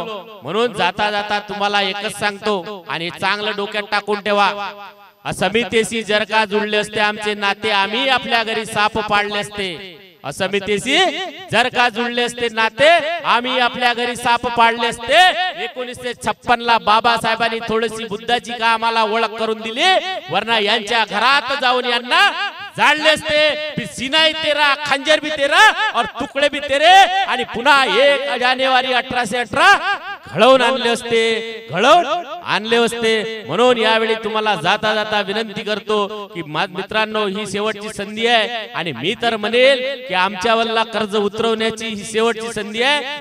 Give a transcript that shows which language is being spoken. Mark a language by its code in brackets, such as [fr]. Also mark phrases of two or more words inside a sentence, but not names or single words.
[mr] म्हणून जाता जाता तुम्हाला एकच सांगतो आणि चांगलं डोक्यात टाकून ठेवा, समितीशी जर का जुळले असते आमचे नाते, आम्ही आपल्या घरी साप पाडले असते। समितीशी जर का जुळले असते नाते, आम्ही आपल्या घरी साप पाडले असते। 1956 ला बाबासाहेबांनी थोडीशी बुद्धाची का आम्हाला ओळख करून दिली, वरना यांच्या घरात जाऊन यांना जाळले असते। [hi] सीनाई तेरा, खंजर भी तेरा और तुकडे भी तेरे, [mr] आणि पुन्हा 1 जानेवारी 1818 घडवून आणले असते, घडवून आणले असते। म्हणून यावेळी तुम्हाला जाता जाता विनंती करतो की मित्रांनो, ही शेवटची संधी आहे आणि मी तर म्हणेल की आमच्यावरला कर्ज उतरवण्याची ही शेवटची संधी आहे।